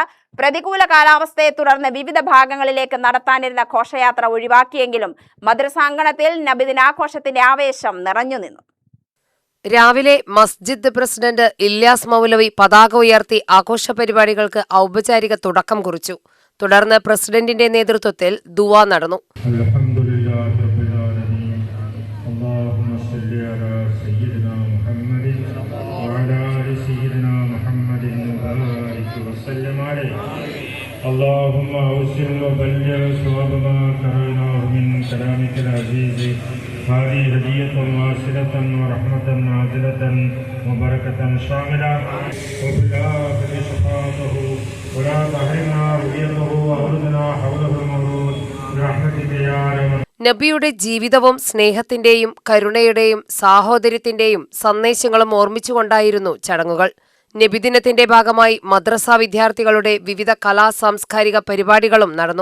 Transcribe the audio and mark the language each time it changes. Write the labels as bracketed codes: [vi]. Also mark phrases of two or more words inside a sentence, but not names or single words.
[ml] പ്രതികൂല കാലാവസ്ഥയെ തുടർന്ന് വിവിധ ഭാഗങ്ങളിലേക്ക് നടത്താനിരുന്ന ഘോഷയാത്ര ഒഴിവാക്കിയെങ്കിലും മദ്രസാങ്കണത്തിൽ നബിദിനാഘോഷത്തിന്റെ ആവേശം നിറഞ്ഞുനിന്നു. രാവിലെ മസ്ജിദ് പ്രസിഡന്റ് ഇല്യാസ് മൗലവി പതാക ഉയർത്തി ആഘോഷ പരിപാടികൾക്ക് ഔപചാരിക തുടക്കം കുറിച്ചു. തുടർന്ന് പ്രസിഡന്റിന്റെ നേതൃത്വത്തിൽ ദുആ നടന്നു. [ar] اللهم أوصل وبلغ ثواب ما قرأناه من كلامك العزيز هذه هدية واصلة ورحمة نازلة وبركة شاملة وفي الآخرة شفاعته ولا تحرمنا رؤيته وأرضنا حوله المولود برحمتك يا أرحم. [ml] നബിയുടെ ജീവിതവും സ്നേഹത്തിന്റെയും കരുണയുടെയും സാഹോദര്യത്തിന്റെയും സന്ദേശങ്ങളും ഓർമ്മിച്ചുകൊണ്ടായിരുന്നു ചടങ്ങുകൾ. നബിദിനത്തിന്റെ ഭാഗമായി മദ്രസ വിദ്യാർത്ഥികളുടെ വിവിധ കലാ-സാംസ്കാരിക പരിപാടികളും നടന്നു.